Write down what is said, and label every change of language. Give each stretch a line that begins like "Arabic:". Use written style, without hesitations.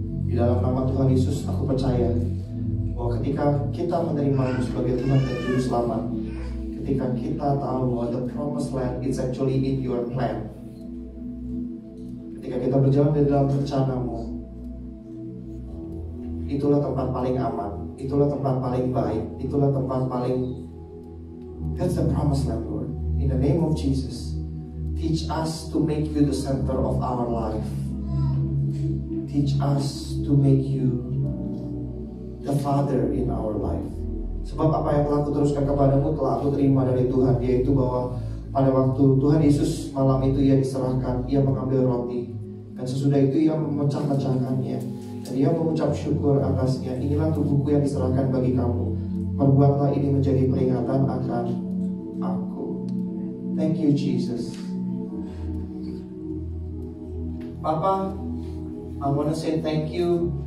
Indonesian: Di dalam nama Tuhan Yesus, aku percaya bahwa ketika kita menerima sebagai Tuhan dan Juru Selamat, ketika kita tahu bahwa
English: the promised land is actually in your plan,
Indonesian: ketika kita berjalan di dalam rencanamu, itulah tempat paling aman, itulah tempat paling baik, itulah tempat paling,
English: that's the promised land, Lord. In the name of Jesus, teach us to make you the center of our life. Teach us to make you the Father in our life.
Indonesian: Sebab apa yang telah kuteruskan kepadamu telah aku terima dari Tuhan, yaitu bahwa pada waktu Tuhan Yesus malam itu Ia diserahkan, Ia mengambil roti, dan sesudah itu Ia memecah-mecahkannya, dan Ia mengucap syukur atasnya. Inilah tubuhku yang diserahkan bagi kamu. Perbuatlah ini menjadi peringatan akan aku.
English: Thank you, Jesus. Bapa, I want to say thank you.